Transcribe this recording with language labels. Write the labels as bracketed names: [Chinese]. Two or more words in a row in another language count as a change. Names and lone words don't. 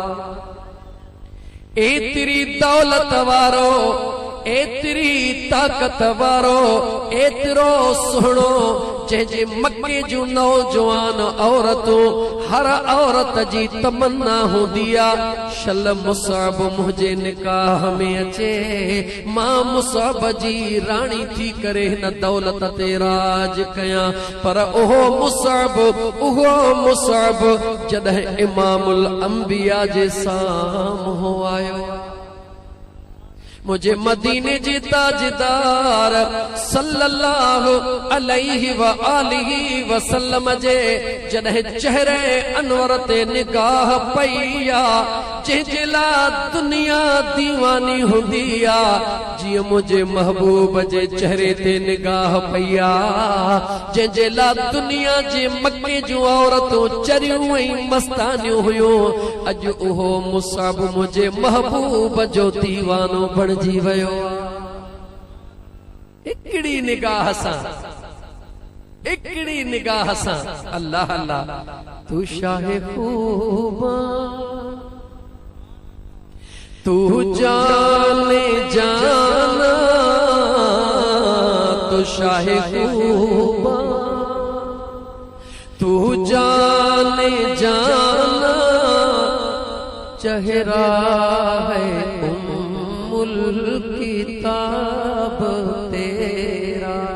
[Sindhi] एतिरी दौलत वारो, एतिरी ताकत वारो, एतिरो सुहिणो जंहिंजे मक्के जूं नौजवान औरतूं हर औरत जी तमन्ना हूंदी आ शल मुसअब मुंहिंजे निकाह में अचे, मां मुसअब जी राणी थी करे हिन दौलत ते राज कयां। पर उहो मुसअब जॾहिं [Arabic] إمام الأنبياء [Sindhi] जे साम्हूं आयो, मुझे मदीने जी ताजदार [Arabic] صلى الله عليه وآله وسلم [Sindhi] जे जॾहिं चेहरे अनवर ते निगाह पई आ, जंहिंजे लाइ दुनिया दीवानी हूंदी आ, जीअं मुझे महबूब जे चेहरे ते निगाह पई आ, जंहिंजे लाइ दुनिया जे मक्के जूं औरतूं चरियूं ऐं मस्तानियूं हुयूं, अॼु उहो मुसअब मुझे महबूब जो दीवानो बणजी वियो। हिकड़ी निगाह सां, हिकड़ी निगाह सां अल्लाह अल्लाह [Urdu] تو شاہِ خوباں, تو جانِ جاناں، تو شاہِ خوباں، تو جانِ جاناں، چہرہ ہے ام الکتاب تیرا,